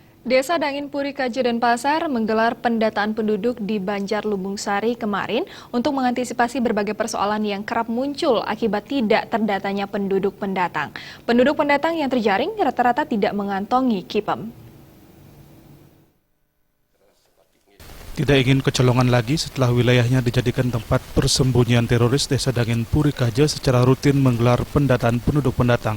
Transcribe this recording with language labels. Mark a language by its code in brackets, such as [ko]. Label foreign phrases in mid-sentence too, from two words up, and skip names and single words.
[id] Desa Dangin Puri Kajo Denpasar menggelar pendataan penduduk di Banjar Lumbung Sari kemarin untuk mengantisipasi berbagai persoalan yang kerap muncul akibat tidak terdatanya penduduk pendatang. Penduduk pendatang yang terjaring rata-rata tidak mengantongi KIPEM. Tidak ingin kecolongan lagi setelah wilayahnya dijadikan tempat persembunyian teroris, Desa Dangin Puri Kajo secara rutin menggelar pendataan penduduk pendatang.